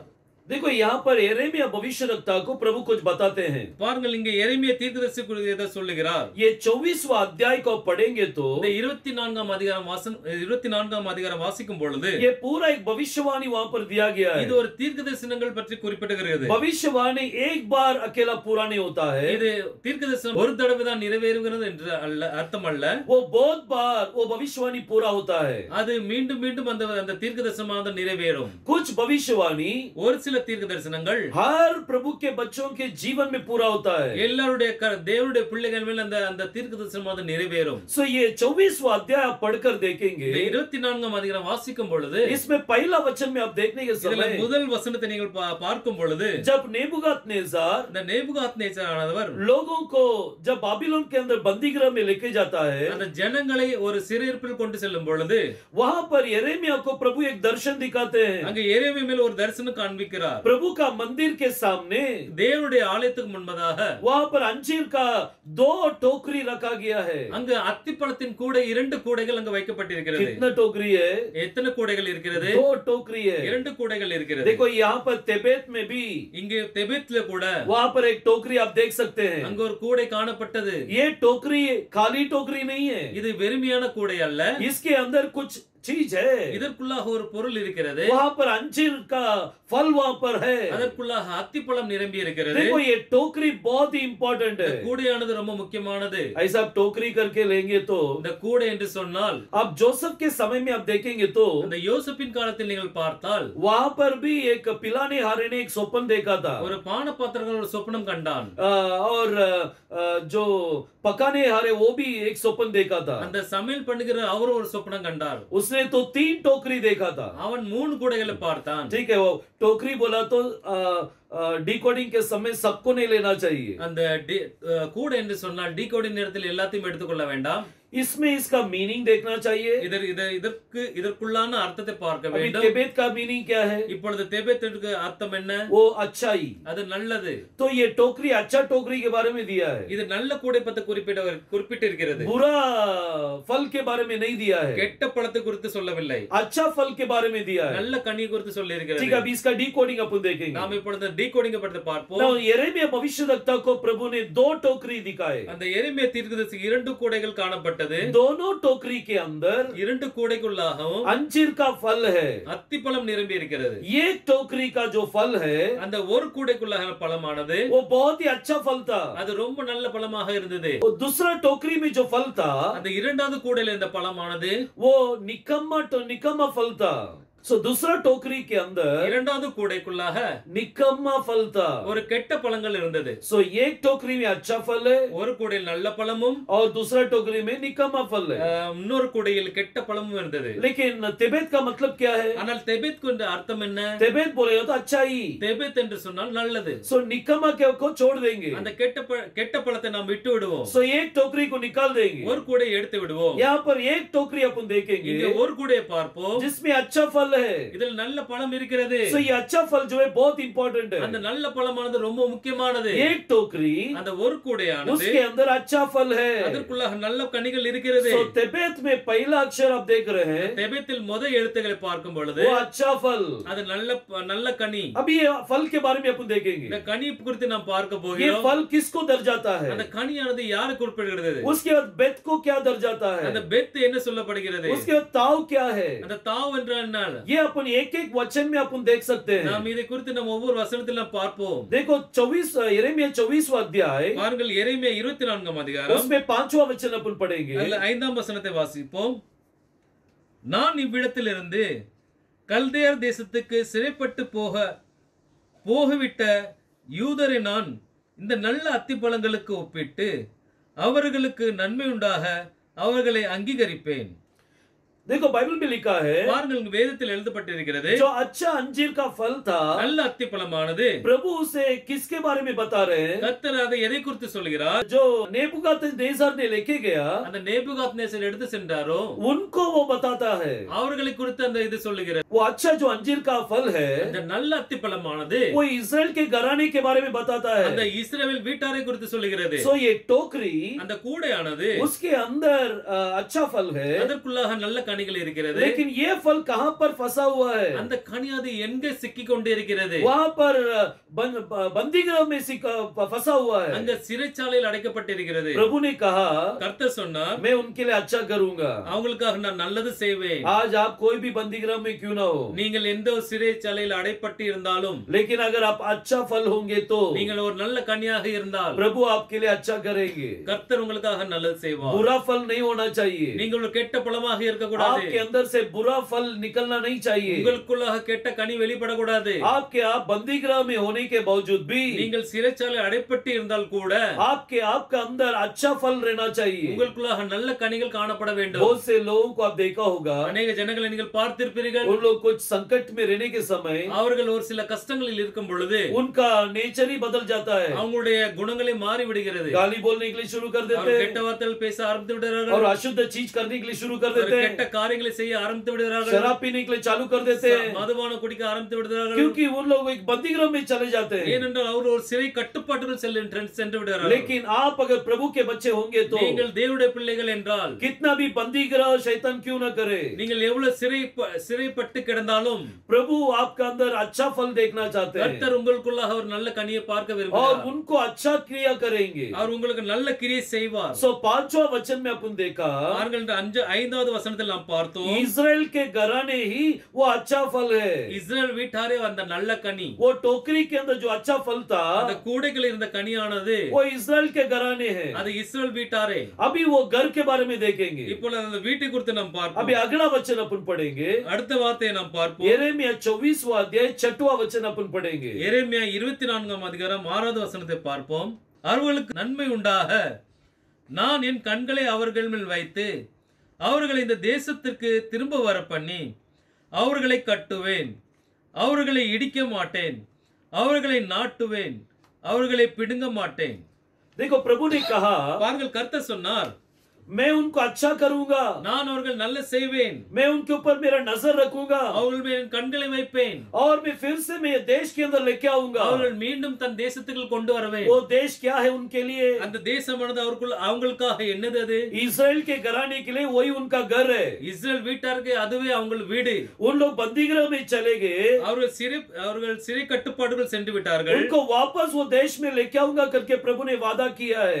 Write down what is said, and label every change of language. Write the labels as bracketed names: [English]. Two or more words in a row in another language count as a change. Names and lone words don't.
[Hindi] देखो यहाँ पर यिर्मयाह भविष्यद्वक्ता को प्रभु कुछ बताते हैं। [Tamil] பாருங்கள், இங்கே எரேமியா தீர்க்கதரிசி குறித்து எதை சொல்லுகிறார். [Hindi] ये 24वां अध्याय को पढ़ेंगे तो [Tamil] இந்த 24ஆம் அதிகாரம் வாசிக்கும் பொழுது [Hindi] ये पूरा एक भविष्यवाणी वहाँ पर दिया गया है। [Tamil] இது ஒரு தீர்க்கதரிசனங்கள் பற்றி குறிப்பிடுகிறது. [Hindi] भविष्यवाणी एक बार अकेला पूरा नहीं होता है, [Tamil] இது தீர்க்கதரிசனம் ஒரு தடவை தான் நிறைவேறுகிறது என்று அர்த்தம் அல்ல. [Hindi] वो बहुत बार वो भविष्यवाणी पूरा होता है। [Tamil] அது மீண்டும் மீண்டும் அந்த தீர்க்கதரிசனமானது நிறைவேறும். [Hindi] कुछ भविष्यवाणी [Tamil] ஒரு சில தீர்க்கதரிசனங்கள் [Hindi] हर प्रभु के बच्चों के जीवन में पूरा होता है। [Tamil] எல்லாருடைய தேவனுடைய பிள்ளைகள் மேல் அந்த தீர்க்கதரிசனமானது நிறைவேறும். [Hindi] सो ये 24वां अध्याय आप पढ़कर देखेंगे, [Tamil] 24ஆம் அதிகாரம் வாசிக்கும் பொழுது [Hindi] इसमें पहला वचन में आप देखने के समय [Tamil] முதல் வசனத்தை நீங்கள் பார்க்கும் பொழுது [Hindi] जब नेबुकदनेस्सर [Tamil] இந்த நேபுகாத்நேச்சர் ஆனவர் [Hindi] लोगों को जब बाबिलोन के अंदर बंदीगृह में लेके जाता है, [Tamil] அந்த ஜனங்களை ஒரு சிறையிருப்பில் கொண்டு செல்லும் பொழுது [Hindi] वहां पर यिर्मयाह को प्रभु एक दर्शन दिखाते हैं। [Tamil] அங்க எரேமியா மேல் ஒரு தரிசனம் காண்பிக்கிறார். [Hindi] प्रभु का मंदिर के सामने [Tamil] தேவனுடைய ஆலயத்துக்கு முன்பதாக [Hindi] वहां पर अंजीर का 2 टोकरी रखा गया है। [Tamil] அங்க அத்திப்பழத்தின் கூடை 2 கூடைகள் அங்க வைக்கப்பட்டிருக்கிறது. [Hindi] कितना टोकरी है? [Tamil] எத்தனை கூடைகள் இருக்கிறது? [Hindi] 2 टोकरी है। [Tamil] 2 கூடைகள் இருக்கிறது. [Hindi] देखो यहाँ पर तेबेत में भी, [Tamil] இங்கே தெபேத்ல கூட [Hindi] वहां पर एक टोकरी आप देख सकते हैं। [Tamil] அங்க ஒரு கூடை காணப்பட்டது. [Hindi] ये टोकरी खाली टोकरी नहीं है, [Tamil] இது வெறுமையான கூடை அல்ல. [Hindi] इसके अंदर कुछ चीज है। [Tamil] இதற்குள்ளாக ஒரு பொருள் இருக்கிறது. [Hindi] वहां पर अंजीर का फल वहां पर है, [Tamil] அதற்குள்ளாக அத்திப்பழம் நிரம்பி இருக்கிறது. [Hindi] देखो ये टोकरी बहुत ही इंपॉर्टेंट है। [Tamil] கூடையானது ரொம்ப முக்கியமானது. [Hindi] ऐसा आप टोकरी करके लेंगे तो, [Tamil] இந்த கூடை என்று சொன்னால் [Hindi] आप जोसेफ के समय में आप देखेंगे तो [Tamil] அந்த யோசேப்பின் காலத்தில் நீங்கள் பார்த்தால் [Hindi] वहां पर भी एक पिलाने हारे ने एक स्वप्न देखा था, [Tamil] ஒரு பானபாத்திரங்கள் ஒரு சொப்பனம் கண்டான். [Hindi] और जो पकाने हारे वो भी एक स्वप्न देखा था। [Tamil] அந்த சமையல் பண்ணுகிற அவர் ஒரு சொப்பனம் கண்டார். [Hindi] उसने तो 3 टोकरी देखा था। [Tamil] அவன் 3 கூடைகளை பார்த்தான். [Hindi] ठीक है, वो टोकरी बोला तो डिकोडिंग के समय सबको नहीं लेना चाहिए। [Tamil] அந்த கூட என்று சொன்னால் டிகோடிங் நேரத்தில் எல்லாத்தையும் எடுத்துக்கொள்ள வேண்டாம். [Hindi] इसमें इसका मीनिंग देखना चाहिए। [Tamil] இதற்குள்ளான அர்த்தத்தை பார்க்க [Hindi] अभी [Tamil] வேண்டும். [Hindi] तेबेत का मीनिंग क्या है? [Tamil] இப்பொழுது தெபேத்துக்கு அர்த்தம் என்ன? [Hindi] वो अच्छाई, [Tamil] அது நல்லது. [Hindi] तो ये टोकरी अच्छा टोकरी के बारे में दिया है, [Tamil] இது நல்ல கூடை பத்தி குறிப்பிட்டிருக்கிறது. [Hindi] बुरा फल के बारे में नहीं दिया है, [Tamil] கெட்ட பழத்தை குறித்து சொல்லவில்லை, [Hindi] अच्छा फल के बारे में दिया है। [Tamil] நல்ல கனி குறித்து சொல்லி [Hindi] ठीक है, [Tamil] இருக்கிறது. [Hindi] अभी इसका डिकोडिंग अपन देखेंगे। [Tamil] நாம் இப்பொழுது டிகோடிங் பத்தி பார்ப்போம். [Hindi] Now, यिर्मयाह भविष्यद्वक्ता को प्रभु ने दो टोकरी दिखाए। [Tamil] அந்த எரேமியா தீர்க்கதரிசிக்கு இரண்டு கூடைகள் காணப்பட்டது. [Hindi] दोनों टोकरी के अंदर [Tamil] இரண்டு கூடைக்குள்ளாகவும் [Hindi] अंजीर का फल है, [Tamil] அத்திப்பழம் நிரம்பி இருக்கிறது. [Hindi] एक टोकरी का जो फल है [Tamil] அந்த ஒரு கூடைக்குள்ளாக பழமானது [Hindi] वो बहुत ही अच्छा फल था। [Tamil] அது ரொம்ப நல்ல பழமாக இருந்தது. [Hindi] और दूसरा टोकरी में जो फल था [Tamil] அந்த இரண்டாவது கூடையில இந்த பழமானது [Hindi] वो निकम्मा फल था। सो दूसरा टोकरी के अंदर [Tamil] இரண்டாவது கூடைக்குள்ளாக [Hindi] निकम्मा फल था। [Tamil] ஒரு கெட்ட பழங்கள் இருந்தது. [Hindi] सो एक टोकरी में अच्छा फल है [Tamil] ஒரு கூடையில் நல்ல பழமும் [Hindi] और दूसरा टोकरी में निकम्मा फल है। [Tamil] இன்னொரு கூடையில் கெட்ட பழமும் இருந்தது. [Hindi] लेकिन तेबेत का मतलब क्या है? [Tamil] ஆனால் தெபேத் என்ற அர்த்தம் என்ன? [Hindi] तेबेत बोले तो अच्छा ही, [Tamil] தெபேத் என்று சொன்னால் நல்லது. [Hindi] सो निकम्मा को छोड़ देंगे, [Tamil] அந்த கெட்ட பழத்தை நாம் விட்டு விடுவோம். [Hindi] सो एक टोकरी को निकाल देंगे। [Tamil] ஒரு கூடையை எடுத்து விடுவோம். [Hindi] यहाँ पर एक टोकरी अपन देखेंगे [Tamil] இங்க ஒரு கூடையை பார்ப்போம், [Hindi] जिसमें अच्छा फल है। [Tamil] இதில் நல்ல பழம் இருக்கிறது. [Hindi] सो ये अच्छा फल जो है बहुत इंपॉर्टेंट है। [Tamil] அந்த நல்ல பழமானது ரொம்ப முக்கியமானது. [Hindi] एक टोकरी [Tamil] அந்த ஒரு கூடையானது [Hindi] उसके अंदर अच्छा फल है। [Tamil] அதற்குள்ளாக நல்ல கனிகள் இருக்கிறது. [Hindi] सो तेबेत में पहला अक्षर आप देख रहे हैं, [Tamil] தெபேத்தில் முதல் எழுத்துக்களை பார்க்கும் பொழுது [Hindi] वो अच्छा फल। [Tamil] அது நல்ல கனி. [Hindi] अभी ये फल के बारे में अपन देखेंगे। [Tamil] இந்த கனி குறித்து நாம் பார்க்க [Hindi] ये [Tamil] போகிறோம். [Hindi] फल किसको दर्जाता है? [Tamil] அந்த கனியானது யாருக்கு உட்படுகிறது? [Hindi] उसके बाद बेत को क्या दर्जाता है? [Tamil] அந்த பெத் என்ன சொல்லப்படுகிறது? [Hindi] उसके बाद ताव क्या है? [Tamil] அந்த தாவ் என்றால் என்ன? [Hindi] ये अपन एक एक वचन में अपन देख सकते हैं। [Tamil] நாம் இதை குறித்து நம்ம ஒவ்வொரு வசனத்தில் நாம் பார்ப்போம். [Hindi] देखो 24 यिर्मयाह 24वां अध्याय, [Tamil] பாருங்கள் எரேமியா 24ஆம் அதிகாரம் [Hindi] उसमें 5वां वचन अपन पढ़ेंगे। [Tamil] அதுல 5ஆம் வசனத்தை வாசிப்போம். நான் இவ்விடத்திலிருந்து கல்தேயர் தேசத்துக்கு சிறைப்பட்டு போகவிட்ட யூதரை நான் இந்த நல்ல அத்திப்பழங்களுக்கு ஒப்பிட்டு அவர்களுக்கு நன்மை உண்டாக அவர்களை அங்கீகரிப்பேன். [Hindi] देखो बाइबल में लिखा है, [Tamil] பாருங்கள் வேதத்தில் எழுதப்பட்டிருக்கிறது, [Hindi] जो अच्छा अंजीर का फल था [Tamil] நல்ல அத்திப்பழமானது [Hindi] प्रभु उसे किसके बारे में बता रहे हैं? [Tamil] கர்த்தர் அதை எதை குறித்து சொல்கிறார்? [Hindi] जो नेबुकदनेस्सर ने लेके गया, [Tamil] அந்த நேபுகாத்நேசர் எடுத்து சென்றாரோ [Hindi] उनको वो बताता है। [Tamil] அவர்களை குறித்து அந்த இது சொல்லுகிறது. [Hindi] वो अच्छा जो अंजीर का फल है [Tamil] அந்த நல்ல அத்திப்பழமானது [Hindi] वो इस्राएल के घराने के बारे में बताता [Tamil] அந்த [Hindi] है। [Tamil] இஸ்ரவேல் வீட்டாரை குறித்து சொல்லுகிறது. [Hindi] सो ये टोकरी, [Tamil] அந்த கூடையானது [Hindi] उसके अंदर अच्छा फल है, [Tamil] அதற்குள்ளாக நல்ல கனிகள் இருக்கிறது. [Hindi] लेकिन ये फल कहाँ पर फंसा हुआ है? [Tamil] அந்த கனி அது எங்கே சிக்கிக் கொண்டு இருக்கிறது? [Hindi] वहाँ पर बंदीगृह में फंसा हुआ है। [Tamil] அங்க சிறைச்சாலையில் அடைக்கப்பட்டிருக்கிறது. [Hindi] प्रभु ने कहा, [Tamil] கர்த்தர் சொன்னார், [Hindi] मैं उनके लिए अच्छा करूंगा। [Tamil] அவங்களுக்காக நான் நல்லது செய்வேன். [Hindi] आज आप कोई भी बंदीगृह में क्यों ना हो, [Tamil] நீங்கள் எந்த ஒரு சிறைச்சாலையில் அடைப்பட்டு இருந்தாலும், [Hindi] लेकिन अगर आप अच्छा फल होंगे तो [Tamil] நீங்கள் ஒரு நல்ல கனியாக இருந்தால் [Hindi] प्रभु आपके लिए अच्छा करेंगे। [Tamil] கர்த்தர் உங்களுக்காக நல்லது செய்வார். [Hindi] बुरा फल नहीं होना चाहिए, [Tamil] நீங்கள் ஒரு கெட்ட பழமாக இருக்கக்கூடாது. [Hindi] आपके अंदर से बुरा फल निकलना नहीं चाहिए। [Tamil] உங்களுக்குள்ளாக கெட்ட கனி வெளிப்படக்கூடாது. [Hindi] आपके आप बंदीगृह में होने के बावजूद भी [Tamil] நீங்கள் சிறைச்சாலை அடைப்பட்டு இருந்தால் கூட [Hindi] आपका अंदर अच्छा फल रहना चाहिए। [Tamil] உங்களுக்குள்ளாக நல்ல கனிகள் காணப்பட வேண்டும். [Hindi] बहुत से लोगों को आप देखा होगा, [Tamil] अनेक ஜனங்களை நீங்கள் பார்த்திருப்பீர்கள். [Hindi] उन लोग कुछ संकट में रहने के समय [Tamil] அவர்கள் ஒரு சில கஷ்டங்களில் இருக்கும் பொழுது [Hindi] उनका नेचर ही बदल जाता है। [Tamil] அவங்களுடைய குணங்களே மாறி விடுகிறது. [Hindi] गाली बोलने के लिए शुरू कर देते [Tamil] அவர் [Hindi] हैं [Tamil] கெட்ட வார்த்தைகள் பேச ஆரம்பித்து விடுகிறார்கள். [Hindi] और अशुद्ध चीज करने के लिए शुरू कर [Tamil] அவர் [Hindi] देते हैं, [Tamil] கெட்ட காரியங்களை செய்ய ஆரம்பித்து விடுகிறார்கள். [Hindi] शराब पीने के लिए चालू कर देते हैं, [Tamil] மதுபான குடிக்க ஆரம்பித்து விடுகிறார்கள். [Hindi] क्योंकि उन लोग एक बंदीगृह में चले जाते हैं। [Tamil] ஏனென்றால் அவர் ஒரு சிறை கட்டுப்பாட்டுக்குள் சென்று விடுகிறார்கள். [Hindi] लेकिन आप अगर प्रभु के बच्चे होंगे तो [Tamil] நீங்கள் தேவனுடைய பிள்ளைகள் என்றால் [Hindi] कितना भी बंदीगृह शैतान क्यों न करे, [Tamil] நீங்கள் எவ்வளவு சிறைப்பட்டு கிடந்தாலும் [Hindi] प्रभु आपका अंदर अच्छा फल देखना चाहते हैं [Tamil] கர்த்தர் உங்களுக்குள்ளாக ஒரு நல்ல கனியை பார்க்க [Hindi] और [Tamil] விரும்புகிறார். [Hindi] उनको अच्छा क्रिया करेंगे। [Tamil] அவர் உங்களுக்கு நல்ல கிரியை செய்வார். [Hindi] सो 5वां वचन में अपन देखा, [Tamil] பாருங்கள் 5வது வசனத்தில் நாம் பார்த்தோம், [Hindi] इस्राएल के घराने ही वो अच्छा फल है। [Tamil] இஸ்ரவேல் வீட்டாரே அந்த நல்ல கனி, [Hindi] वो टोकरी के अंदर जो अच्छा फल था [Tamil] அந்த கூடைகளில் இருந்த கனியானது [Hindi] वो इस्राएल के घराने है। [Tamil] அது இஸ்ரவேல் வீட்டாரே. [Hindi] अभी वो घर के बारे में देखेंगे, [Tamil] இப்பொழுது அந்த வீட்டை குறித்து நாம் பார்ப்போம். [Hindi] अभी अगला वचन अपन पढ़ेंगे। [Tamil] அடுத்த வார்த்தையை நாம் பார்ப்போம். [Hindi] यिर्मयाह 24वां अध्याय 6वां वचन अपन पढ़ेंगे। [Tamil] எரேமியா 24ஆம் அதிகாரம் 6வது வசனத்தை பார்ப்போம். அவர்களுக்கு நன்மை உண்டாக நான் என் கண்களை அவர்கள் மேல் வைத்து அவர்களை இந்த தேசத்திற்கு திரும்ப வர பண்ணி அவர்களை கட்டுவேன், அவர்களை இடிக்க மாட்டேன், அவர்களை நாட்டுவேன், அவர்களை பிடுங்க மாட்டேன். [Hindi] देखो प्रभु ने कहा [Tamil] பாருங்கள், கர்த்தர் சொன்னார், [Hindi] मैं उनको अच्छा करूंगा, [Tamil] நான் அவர்கள் நல்ல செய்வேன், [Hindi] मैं उनके ऊपर मेरा नजर रखूंगा [Tamil] அவர்கள் மேல் என் கண்களை வைப்பேன், [Hindi] और मैं फिर से मैं ये देश के अंदर लेके आऊंगा. [Tamil] அவர்கள் மீண்டும் தன் தேசத்துக்குள் கொண்டு வருவேன். [Hindi] वो देश क्या है उनके लिए? [Tamil] அந்த தேசமானது அவங்களுக்காக என்னது? அது [Hindi] इस्राएल के घराने के लिए वही उनका घर है. [Tamil] இஸ்ரேல் வீட்டாருக்கு அதுவே அவங்க வீடு. [Hindi] उन लोग बंदीगृह में चले गए, [Tamil] அவர்கள் சிறை கட்டுப்பாடுகள் சென்று விட்டார்கள். [Hindi] उनको वापस वो देश में लेके आऊंगा करके प्रभु ने वादा किया है.